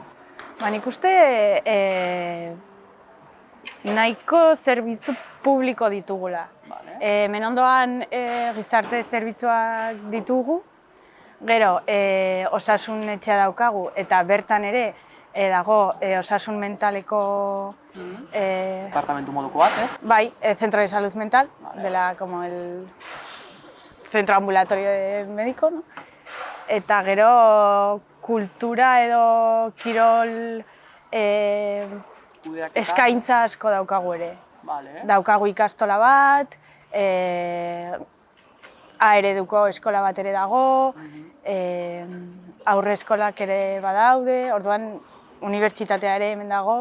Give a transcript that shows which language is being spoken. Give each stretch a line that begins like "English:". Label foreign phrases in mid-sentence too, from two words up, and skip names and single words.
Basque: Nik uste nahiko zerbitzu publiko ditugula. Hemen ondoan gizarte zerbitzuak ditugu, gero osasun etxea daukagu eta bertan ere dago osasun mentaleko Departamentu moduko bat, ez? Bai,
Spanish: centro de salud mental, dela como el centro ambulatorio médico, no?
Basque: Eta gero kultura edo kirol eskaintza asko daukagu ere. Daukagu ikastola bat, A-ereduko eskola bat ere dago, aurre eskolak ere badaude, orduan unibertsitatea ere hemen dago.